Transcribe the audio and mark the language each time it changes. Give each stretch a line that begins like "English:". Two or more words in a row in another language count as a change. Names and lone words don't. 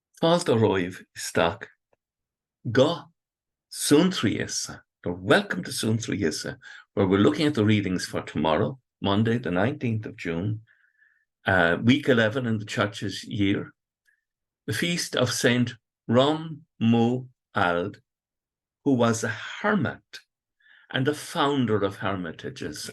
Irish: Fáilte roimh isteach go Suantraí Íosa.
English: Welcome to Suantraí Íosa, where we're looking at the readings for tomorrow, Monday, the 19th of June, week 11 in the church's year, the feast of Saint Romuald, who was a hermit and a founder of hermitages.